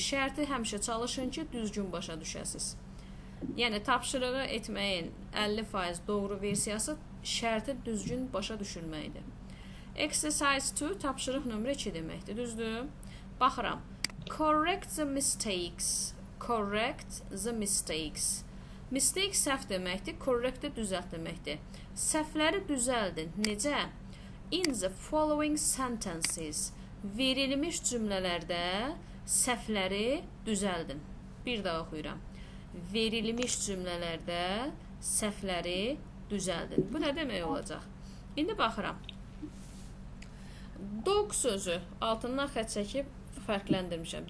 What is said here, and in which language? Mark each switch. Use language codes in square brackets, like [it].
[az] Şərti həmişə çalışın ki, düzgün başa düşəsiniz. Yəni tapşırığı etməyin 50% doğru versiyası şərti düzgün başa düşülməkdir. Exercise 2 tapşırıq nömrə 2 deməkdir. Düzdür? Baxıram. [en] Correct the mistakes. Correct the mistakes. [az] Mistake səhv deməkdir. Correct də düzəlt deməkdir. Səhvləri düzəldin. Necə? [en] In the following sentences. [az] Verilmiş cümlələrdə səhvləri düzəldin. Bir daha oxuyuram. Verilmiş cümlələrdə səhvləri düzəldin. Bu nə demək olacaq? İndi baxıram. Dog sözü altından xətt çəkib fərqləndirmişəm.